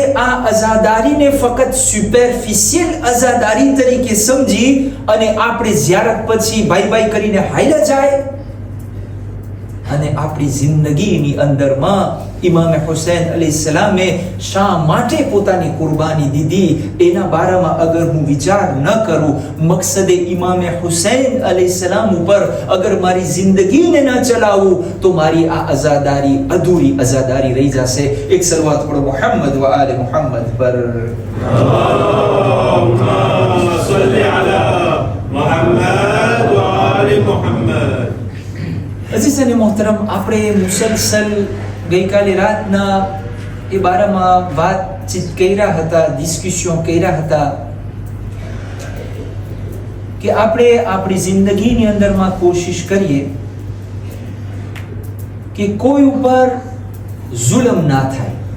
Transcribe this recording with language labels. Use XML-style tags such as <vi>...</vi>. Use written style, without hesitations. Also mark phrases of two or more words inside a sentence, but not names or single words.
<gu>આ અઝાદારીને ફક્ત સુપરફિશિયલ અઝાદારી તરીકે સમજી અને આપણે ઝિયારત પછી બાય બાય કરીને હાલ્યા જાય અને આપણી જિંદગીની અંદરમાં ઇમામ હુસૈન અલૈહિસ્સલામે શા માટે પોતાની કુરબાની દીધી એના બારામાં અગર હું વિચાર ન કરું, મકસદે ઇમામે હુસૈન અલૈહિસ્સલામ ઉપર અગર મારી જિંદગીને ન ચલાવું તો મારી આ અઝાદારી અધૂરી અઝાદારી રહી જશે. એક સલવાત પઢો</gu> <ar>محمد وآل محمد</ar> <gu>પર.</gu> <ar>اللهم صل على محمد وآل محمد.</ar> <gu>અઝીઝ અને મોહતરમ, આપણે મુસલસલ ગઈકાલે રાતના એ બારામાં વાતચીત કર્યા હતા, ડિસ્કશન કર્યા હતા કે આપણે આપણી જિંદગીની અંદરમાં કોશિશ કરીએ કે કોઈ ઉપર જુલમ ના થાય,</gu>